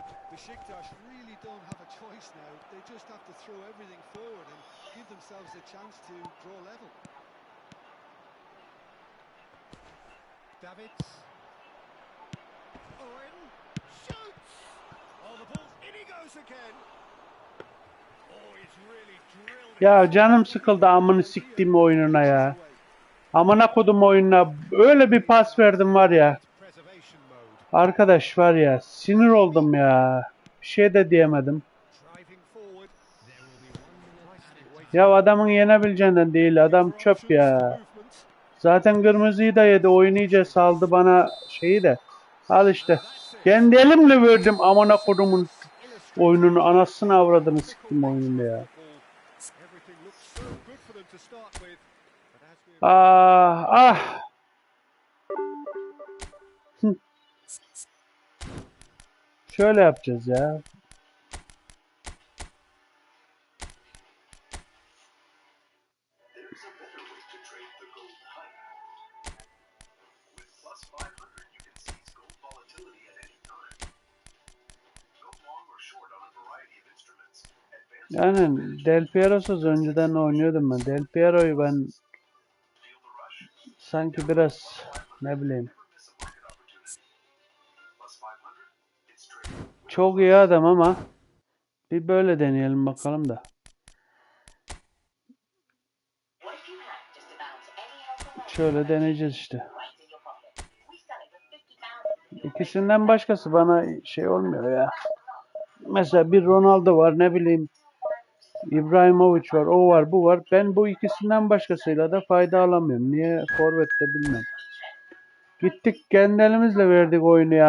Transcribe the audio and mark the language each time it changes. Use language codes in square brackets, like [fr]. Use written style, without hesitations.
[en] Besiktas really don't have a choice now. They just have to throw everything forward and give themselves a chance to draw level. Davids. Owen shoots. Oh, the ball's in, he goes again. Oh, he's really drilled it. [tr] Ya canım sıkıldı amını siktiğim oyununa ya. Amına kodum oyununa öyle bir pas verdim var ya. [en] Preservation mode. [tr] Arkadaş var ya sinir oldum ya. Bir şey de diyemedim. [en] Driving forward. There will be 1 minute Nicely added. waited. [tr] Ya adamın yenebileceğinden değil. Adam çöp ya. Zaten kırmızıyı da yedi. Oyunu iyice saldı bana şeyi de. Al işte. Kendi elimle verdim amına kodumun oyununu. Anasını avradını siktim oyununda ya. [en] Everything looks so good for them to start with. But as we Ah ah. Hı. [tr] Şöyle yapacağız ya. [en] There's a better way to trade the gold higher. With plus 500, you can seize gold volatility at any time. Go long or short on a variety of instruments. [tr] Yani Del Piero'suz önceden oynuyordum ben. Del Piero'yu ben [en] Feel the rush. [tr] sanki biraz ne bileyim. [en] Never miss a market opportunity. Plus 500, it's trading. [tr] Çok iyi adam ama bir böyle deneyelim bakalım da. [en] What if you had just about any health and [tr] Şöyle deneyeceğiz işte. [en] right in your pocket? We sell it for 50,000. [tr] İkisinden başkası bana şey olmuyor ya. Mesela bir Ronaldo var ne bileyim. İbrahimovic var, o var, bu var. Ben bu ikisinden başkasıyla da fayda alamıyorum. Niye forvette bilmem. Gittik kendi elimizle verdik oyunu ya.